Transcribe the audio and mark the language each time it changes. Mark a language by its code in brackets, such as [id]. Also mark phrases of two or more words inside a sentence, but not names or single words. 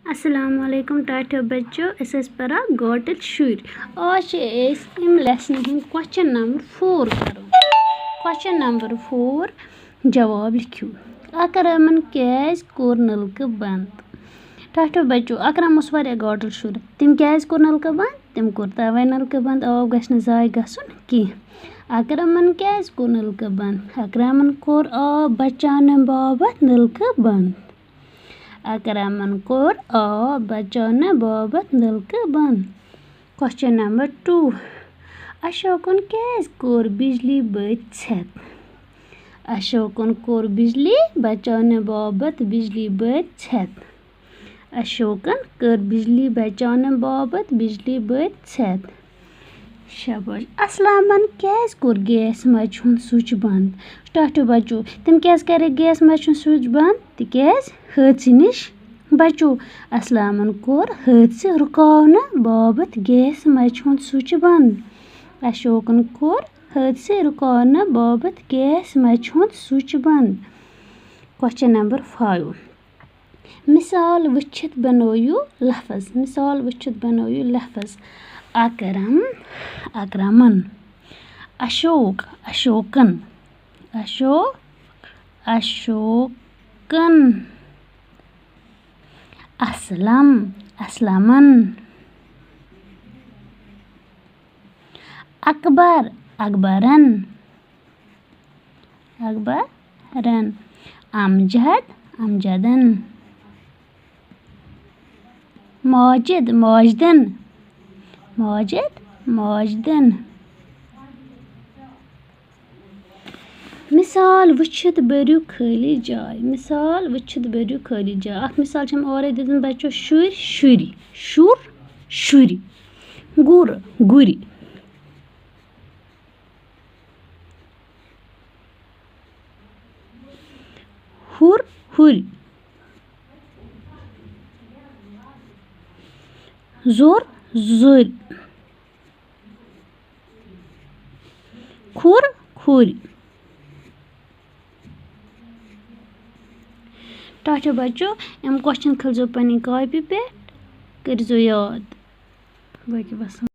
[ks] अस्सलाम वालेकुम टाटो बच्चों परा गोटल शुर आज लेसन हूँ [en] question number [ks] 4 करो। [en] question number [ks] 4 जवाब लिखो। अकरमन कैज कोर नलकह बंद। टाटो बच्चों अकरम उस वारिया गोटल शुर तम कैज कोर नलकह बंद तम कोर तवे नलकह बंद आब गछ जाय गसुन की। अकरमन कैज कोर नलकह बंद। अकरमन कोर आब बचाने बाबत नलकह बंद। अकरमन कोर आब बचाने बाबत नलकह बंद। [en] question number [ks] 2 अशोकन कैज कोर बिजली बत्ती छत। अशोकन कोर बिजली बचाने बाबत बिजली बत्ती छत। अशोकन कर बिजली बचाने बाबत बिजली बत्ती छत। शाबाश। असलमन कैज कोर गैस मचुन स्विच बंद। टाटो बच्चों तम कैज करे गैस मचुन स्विच बंद तिकैज हादसे निश बचो। असलमन कोर हादसे रुकावने बाबत गैस मचुन स्विच बंद। अशोकन कोर हादसे रुकावने बाबत गैस मचुन स्विच बंद। [en] question number [ks] 5 मिसाल वुचित बनोयु लफ्ज। मिसाल वुचित बनोयु लफ्ज। अकरम अकरमन। अशोक अशोकन। अशोक अशोकन। असलम असलमन। अकबर अकबरन। अकबरन। अमजद अमजदन। माजिद माजिदन। माजिद माजिदन। मिसाल वुचित बरियो खाली जाय। मिसाल वुचित बरियो खाली जाय। अख मिसाल हम और दितन बच्चों शुर शुरी शुर शुरी गुर गुरी हुर हुरी जोर जोरी खुर खुरी। टाटो बच्चों क्वेश्चन खलजो पनी कॉपी पे करजो याद बाकी बस।